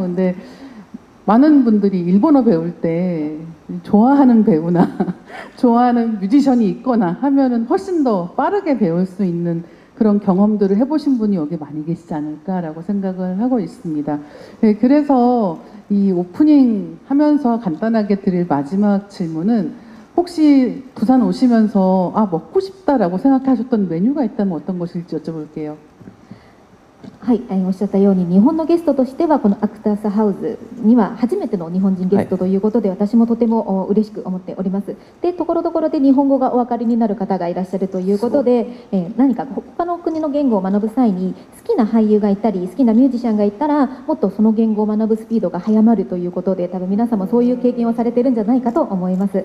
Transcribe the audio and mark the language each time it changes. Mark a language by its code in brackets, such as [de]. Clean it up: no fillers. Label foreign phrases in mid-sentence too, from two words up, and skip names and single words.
[ko] 근데 많은 분들이 일본어 배울 때 좋아하는 배우나 좋아하는 뮤지션이 있거나 하면은 훨씬 더 빠르게 배울 수 있는 그런 경험들을 해보신 분이 여기 많이 계시지 않을까라고 생각을 하고 있습니다. 네, 그래서 이 오프닝 하면서 간단하게 드릴 마지막 질문은 혹시 부산 오시면서 아 먹고 싶다라고 생각하셨던 메뉴가 있다면 어떤 것일지 여쭤볼게요. [ja] はい、おっしゃったように日本のゲストとしてはこのアクタースハウスには初めての日本人ゲストということで、私もとても嬉しく思っております。で、ところどころで日本語がお分かりになる方がいらっしゃるということで、何か他の国の言語を学ぶ際に好きな俳優がいたり好きなミュージシャンがいたらもっとその言語を学ぶスピードが速まるということで、多分皆さんもそういう経験をされているんじゃないかと思います。